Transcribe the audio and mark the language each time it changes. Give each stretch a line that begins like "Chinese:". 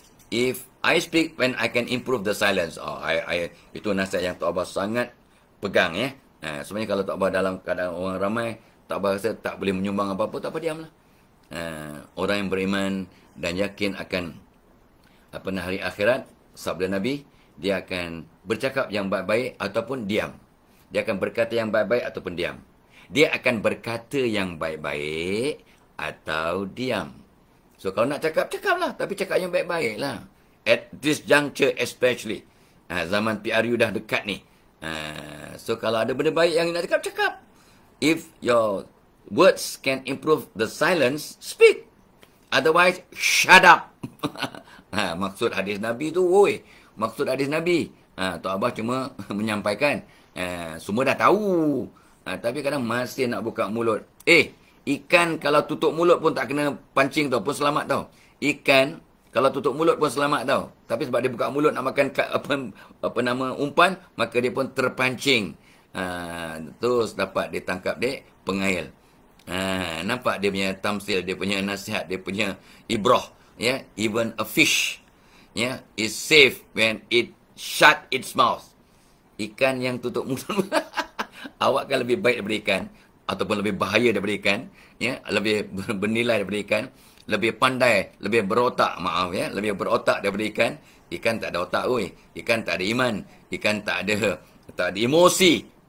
English: If I speak when I can improve the silence.
Malay: Itu nasihat yang Tok Abah sangat pegang, ya. Sebenarnya kalau Tok Abah dalam keadaan orang ramai, Tok Abah rasa tak boleh menyumbang apa-apa, Tok Abah diamlah. Orang yang beriman dan yakin akan hari akhirat, sabda Nabi, dia akan bercakap yang baik-baik ataupun diam. Dia akan berkata yang baik-baik ataupun diam. Dia akan berkata yang baik-baik atau diam. So kalau nak cakap, cakaplah, tapi cakap yang baik-baik lah.
English: At this juncture especially.
Malay: Zaman PRU dah dekat ni. So kalau ada benda baik yang nak cakap, cakap.
English: If your words can improve the silence, speak. Otherwise, shut up.
Malay: Maksud hadis Nabi tu, woi. Maksud hadis Nabi. Tok Abah cuma menyampaikan. Semua dah tahu. Tapi kadang masih nak buka mulut. Ikan kalau tutup mulut pun tak kena pancing tau, pun selamat tau. Ikan kalau tutup mulut pun selamat tau. Tapi sebab dia buka mulut nak makan apa nama umpan, maka dia pun terpancing. Terus dapat dia tangkap dia pengail. Nampak dia punya tamsil, dia punya nasihat, dia punya ibrah, ya.
English: Even a fish,
Malay: ya,
English: is safe when it shut its mouth.
Malay: Ikan yang tutup mulut awak kan lebih baik daripada ikan, ataupun lebih bahaya daripada ikan, ya, lebih bernilai daripada ikan, lebih pandai, lebih berotak, ya, lebih berotak daripada ikan. Ikan tak ada otak, oi. Ikan tak ada iman, ikan tak ada emosi.